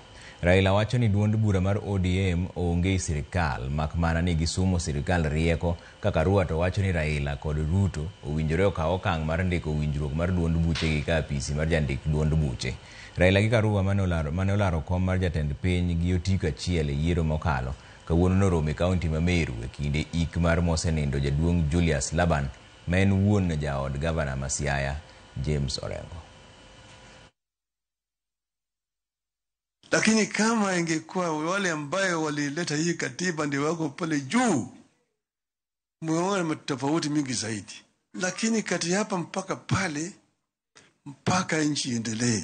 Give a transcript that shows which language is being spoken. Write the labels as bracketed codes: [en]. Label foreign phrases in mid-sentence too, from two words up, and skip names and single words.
[luo] Raila wacho ni duond bura mar ODM onge sirikal makmana ni gisumo sirikal rieko ka Karua to wacho ni Raila kod Ruto owinjore okaw okang' mar ndiko winjruok mar duond buche gi kapisi mar jandik duond buche. Raila gi Karua mane olaro kom mar jatend piny gi otiko achiel e yiero mokalo kawuono noromo e kaunti ma Meru e kinde ik mar mosenindo jaduong' Julius Laban ma en wuon jaod gavana ma Siaya James Orengo. [sw] Lakini kama ingekuwa wale ambayo walileta hii katiba ndio wako pale juu, mweona tofauti mingi zaidi. Lakini kati hapa mpaka pale, mpaka nchi iendelee.